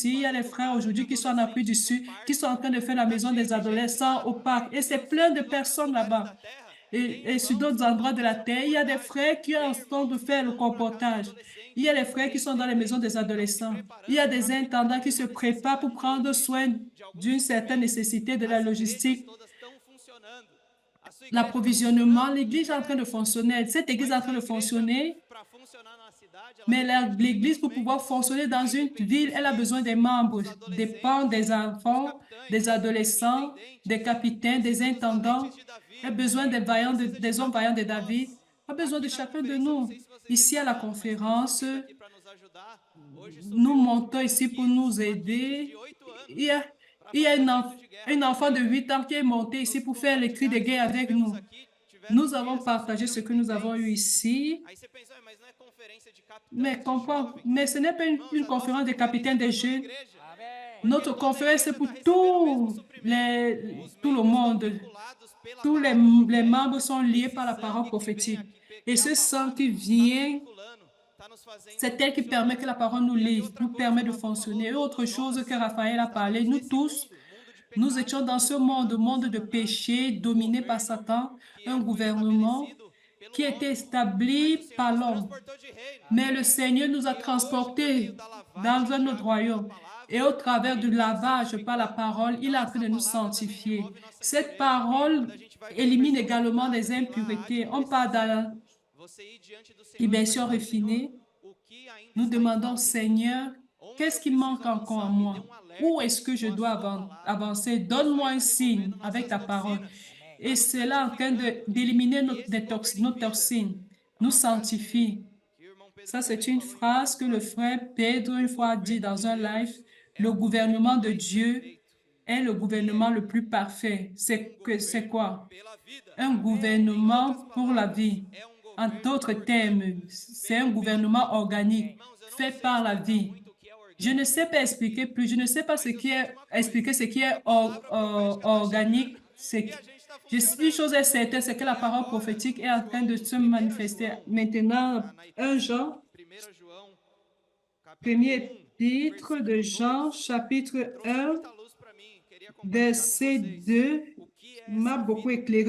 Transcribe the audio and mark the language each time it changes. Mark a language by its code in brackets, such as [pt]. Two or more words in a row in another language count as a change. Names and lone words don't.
[fr] Il y a les frères aujourd'hui qui sont en Afrique du Sud, qui sont en train de faire la maison des adolescents au parc. Et c'est plein de personnes là-bas. Et sur d'autres endroits de la terre, il y a des frères qui sont en train de faire le comportage. Il y a les frères qui sont dans les maisons des adolescents. Il y a des intendants qui se préparent pour prendre soin d'une certaine nécessité de la logistique, [pt] todas estão funcionando. A sua igreja [fr] l'approvisionnement. L'église est en train de fonctionner. Cette église est en train de fonctionner. [pt] para funcionar na cidade, ela [fr] Mais l'église, pour pouvoir fonctionner dans une ville, elle a besoin des membres, des parents, des enfants, des adolescents, des capitaines, des intendants. Elle a besoin des hommes vaillants de David. Elle a besoin de chacun de nous. Ici à la conférence, [pt] para nos ajudar. Hoje [fr] nous montons ici pour nous aider. Il y a un enfant de 8 ans qui est monté ici pour faire les cris de guerre avec nous. Nous avons partagé ce que nous avons eu ici. [pt] aí você pensa, mas não é conferência de capitão. [fr] Mais ce n'est pas une conférence des capitaines des jeunes. Amém. Notre conférence, c'est pour tout le monde. [pt] Vinculados pela [fr] Tous les membres sont liés par la parole prophétique. Et ce sang qui vient, [pt] fulano, tá nos fazendo [fr] c'est elle qui permet que la parole nous livre, nous permet de fonctionner. Et autre chose que Raphaël a parlé, nous tous, nous étions dans ce monde de péché dominé par Satan, un gouvernement qui était établi par l'homme. [pt] portão de reino. [fr] Mais le Seigneur nous a transportés dans un autre royaume. Et au travers du lavage par la parole, il est en train de nous sanctifier. Cette parole élimine également les impuretés. On parle dans [pt] Você ir diante do Senhor, [fr] l'immersion refinée. [pt] o que ainda [fr] Nous demandons, Seigneur, qu'est-ce qui manque encore à moi? Où est-ce que je dois avancer? Donne-moi un signe avec ta parole. Et cela est en train d'éliminer nos toxines, nous sanctifie. [pt] que o irmão Pedro [fr] Ça, c'est une phrase que le frère Pedro une fois a dit dans un live. Le gouvernement de Dieu est le gouvernement le plus parfait. C'est quoi? [pt] pela vida [fr] Un gouvernement pour la vie. En d'autres termes, c'est un gouvernement organique, fait par la vie. [pt] muito o que é orgânico. [fr] Je ne sais pas expliquer plus, je ne sais pas expliquer ce qui est organique. [pt] E a gente está [fr] Une chose est certaine, c'est que la parole prophétique est en train de se manifester. Maintenant, 1 Jean, [pt] 1 João, [fr] premier [pt] capítulo 1, [fr] épître de Jean, chapitre 1, verset 2, m'a beaucoup éclairé.